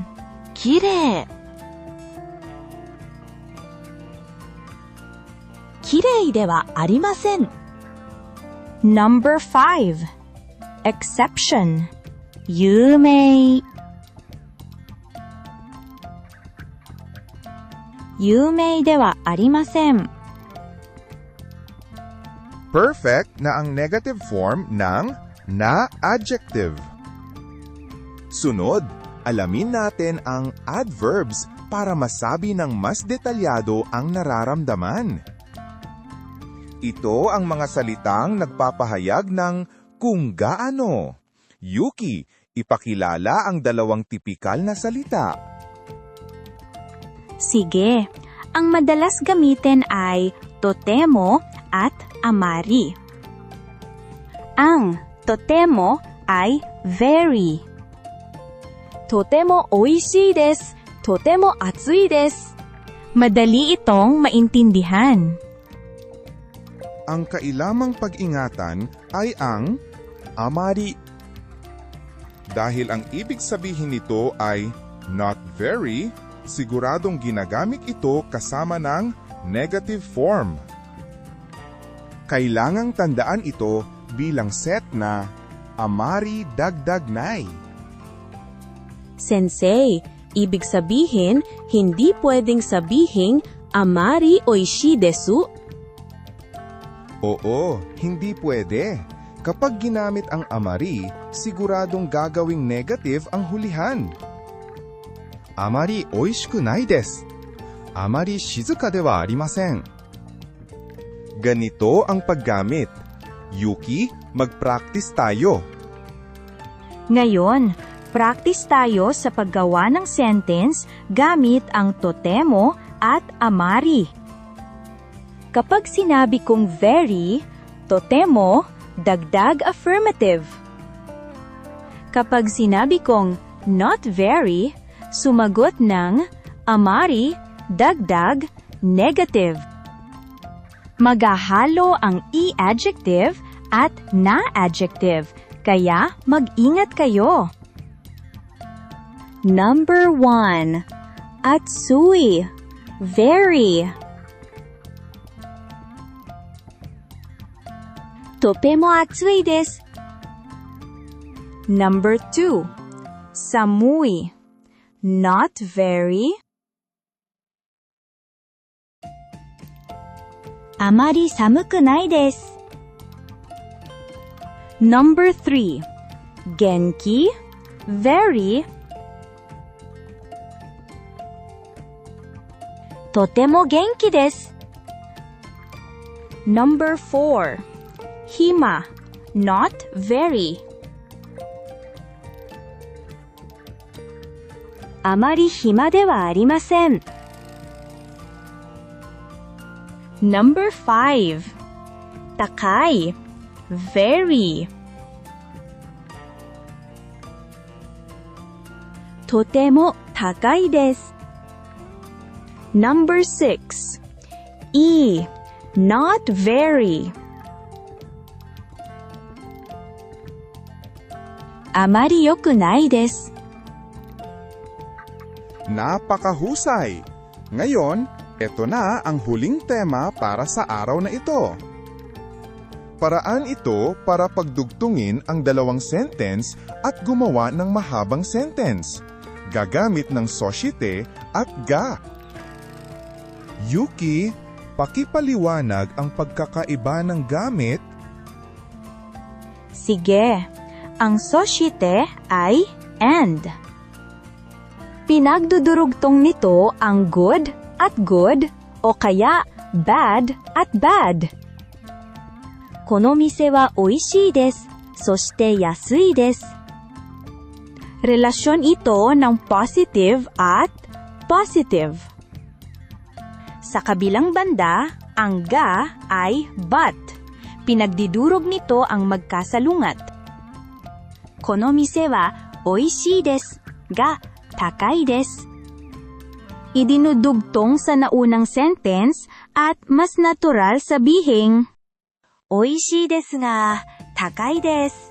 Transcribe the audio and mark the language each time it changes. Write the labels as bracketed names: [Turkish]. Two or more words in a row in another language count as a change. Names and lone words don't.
[Japanese] Kirei. Kirei de wa arimasen. [English] Number 5. Exception. [Japanese] Yumei. Yumei de wa arimasen. [Filipino] Perfect na ang [English] negative form [Filipino] ng na-adjective. Sunod, alamin natin ang adverbs para masabi ng mas detalyado ang nararamdaman. Ito ang mga salitang nagpapahayag ng kung gaano. Yuki, ipakilala ang dalawang tipikal na salita. Sige, ang madalas gamitin ay totemo at amari. Ang totemo ay very. [Japanese] Totemo oishii desu, totemo atsui desu. [Filipino] Madali itong maintindihan. Ang kailamang pag-ingatan ay ang amari. Dahil ang ibig sabihin nito ay [English] not very, [Filipino] siguradong ginagamit ito kasama ng [English] negative form. [Filipino] Kailangang tandaan ito bilang set na amari dagdag nai. Sensei, ibig sabihin, hindi pwedeng sabihing [Japanese] amari oishii desu. [Filipino] Oo, hindi pwede. Kapag ginamit ang amari, siguradong gagawing negative ang hulihan. [Japanese] Amari oishiku nai desu. Amari shizuka de wa arimasen. [Filipino] Ganito ang paggamit. Yuki, mag-practice tayo. Ngayon, practice tayo sa paggawa ng sentence gamit ang totemo at amari. Kapag sinabi kong very, totemo, dagdag affirmative. Kapag sinabi kong [English] not very, [Filipino] sumagot ng amari, dagdag, negative. Maghahalo ang i-adjective at na-adjective, kaya mag-ingat kayo. [English] Number 1. [Japanese] Atsui, very. Topemo atsui desu. [English] Number 2. Samui, not very. [Japanese] Amari samuku nai desu. [English] Number 3. Genki, very. [Japanese] Totemo genki desu. [English] Number 4. Hima, not very. [Japanese] Amari hima de wa arimasen. [English] Number 5. [Japanese] Takai, very. Totemo takai desu. [English] Number 6. Not very. [Japanese] Amari yoku nai desu. [Filipino] Napakahusay! Ngayon, eto na ang huling tema para sa araw na ito. Paraan ito para pagdugtungin ang dalawang sentence at gumawa ng mahabang sentence. Gagamit ng soshite at ga. Yuki, pakipaliwanag ang pagkakaiba ng gamit. Sige, ang soshite ay and. Pinagdudurugtong nito ang good at good o kaya bad at bad. [Japanese] Kono mise wa oishii desu, soshite yasui desu. [Filipino] Relasyon ito ng positive at positive. Sa kabilang banda, ang ga ay but. Pinagdidurog nito ang magkasalungat. [Japanese] Kono mise wa oishii desu ga takai desu. [Filipino] Idinudugtong sa naunang sentence at mas natural sabihing [Japanese] oishii desu nga takai desu.